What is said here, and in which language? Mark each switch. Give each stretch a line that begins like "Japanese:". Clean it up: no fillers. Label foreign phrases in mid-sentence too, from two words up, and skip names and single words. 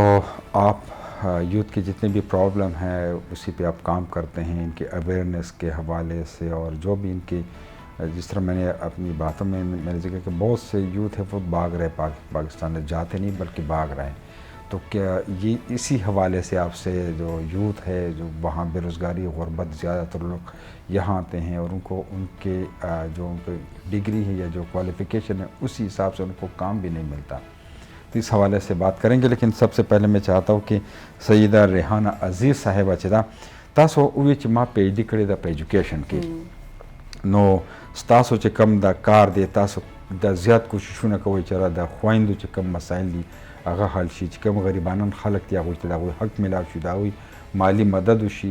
Urdu: تو آپ یوتھ کے جتنے بھی پرابلم ہیں اسی پہ آپ کام کرتے ہیں، ان کے اویئرنیس کے حوالے سے، اور جو بھی ان کی جس طرح میں نے اپنی باتوں میں نے ذکر کہ بہت سے یوتھ ہے وہ بھاگ رہے پاکستان میں، جاتے نہیں بلکہ بھاگ رہے ہیں، تو کیا یہ اسی حوالے سے آپ سے جو یوتھ ہے جو وہاں بے روزگاری غربت زیادہ تر لوگ یہاں آتے ہیں اور ان کو ان کے جو ان پہ ڈگری ہے یا جو کوالیفیکیشن ہے اسی حساب سے ان کو کام بھی نہیں ملتا، تو اس حوالے سے بات کریں گے. لیکن سب سے پہلے میں چاہتا ہوں کہ سیدہ ریحانہ عزیز صاحبہ
Pashto: چې دا تاسو وی چې ما پی ایچ ډي کړې ده په ایجوکیشن کې، نو ستاسو چې کم دا کار دی تاسو دا زیات کوششونه کوئ چې را د خویندو چې کم مسایل دي هغه حل شي، چې کم غریبانان خلک دي هغوی ته د هغوی حق میلاو شي، د هغوی مالی مدد وشي.